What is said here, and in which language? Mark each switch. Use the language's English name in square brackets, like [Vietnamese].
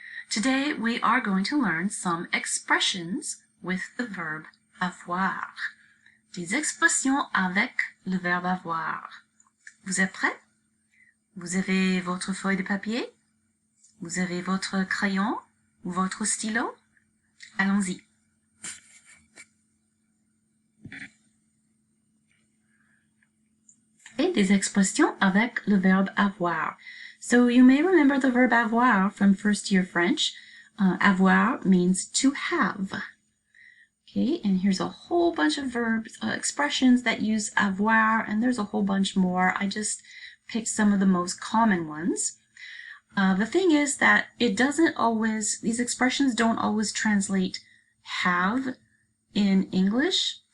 [English] Today we are going to learn some expressions with the verb avoir. [French] Des expressions avec le verbe avoir. Vous êtes prêts? Vous avez votre feuille de papier? Vous avez votre crayon ou votre stylo? Allons-y. Et des expressions avec le verbe avoir. [English] So you may remember the verb avoir from first year French. Avoir means to have. Okay, and here's a whole bunch of verbs, expressions that use avoir, and there's a whole bunch more. I just picked some of the most common ones. The thing is that it doesn't always, these expressions don't always translate have in English.